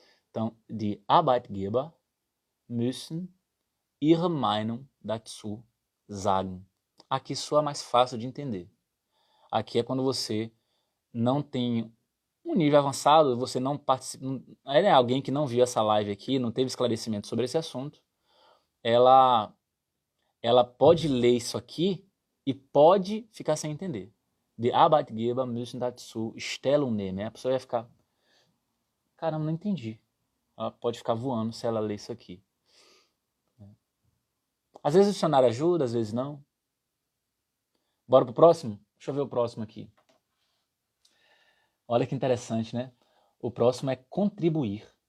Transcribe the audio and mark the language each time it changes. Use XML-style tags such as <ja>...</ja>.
<de>Então, die Arbeitgeber müssen ihre Meinung dazu sagen.</de> <pt>Aqui soa mais fácil de entender. Aqui é quando você não tem um nível avançado, você não participa, alguém que não viu essa live aqui, não teve esclarecimento sobre esse assunto, ela pode ler isso aqui e pode ficar sem entender.</pt> <de>Die Arbeitgeber müssen dazu Stellung nehmen.</de> <pt>A pessoa vai ficar, caramba, não entendi. Ela pode ficar voando se ela ler isso aqui. Às vezes o dicionário ajuda, às vezes não. Bora pro próximo? Deixa eu ver o próximo aqui. Olha que interessante, né? O próximo é contribuir.</pt>